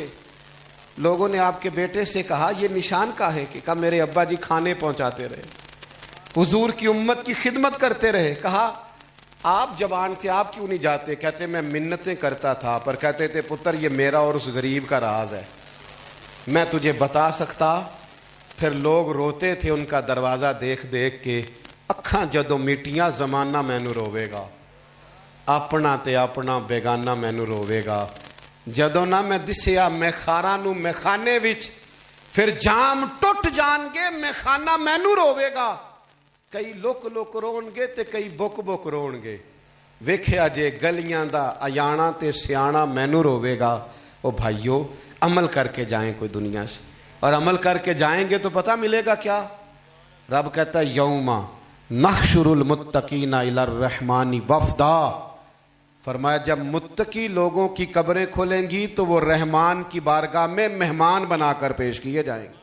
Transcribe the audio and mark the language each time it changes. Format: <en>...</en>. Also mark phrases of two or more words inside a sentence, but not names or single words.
<ur>لوگوں نے آپ کے بیٹے سے کہا یہ نشان کا ہے, کہ کہا میرے ابا جی کھانے پہنچاتے رہے, حضور کی امت کی خدمت کرتے رہے. کہا آپ جوان تھے آپ کیوں نہیں جاتے؟ کہتے میں منتیں کرتا تھا, پر کہتے تھے پتر یہ میرا اور اس غریب کا راز ہے, میں تجھے بتا سکتا. پھر لوگ روتے تھے ان کا دروازہ دیکھ دیکھ کے,</ur> <pa>اکھاں جدوں میٹیاں زمانہ مینوں روے گا, اپنا تے اپنا بیگانہ مینوں روے گا. جدوں نہ میں دسیا میں خاراں نوں میں خانے وچ, پھر جام ٹوٹ جان گے میں خانہ مینوں روے گا. کئی لک لک رون گے تے کئی بک بک رون گے, ویکھیا جے گلیاں دا ایانا تے سیانا مینوں روے گا.</pa> <ur>او بھائیو عمل کر کے جائیں کوئی دنیا سے, اور عمل کر کے جائیں گے تو پتہ ملے گا کیا. رب کہتا ہے</ur> <ar>یوم نحشر المتقین الی الرحمن وفدا.</ar> <ur>فرمایا جب متقی لوگوں کی قبریں کھلیں گی تو وہ رحمان کی بارگاہ میں مہمان بنا کر پیش کیے جائیں گے.</ur>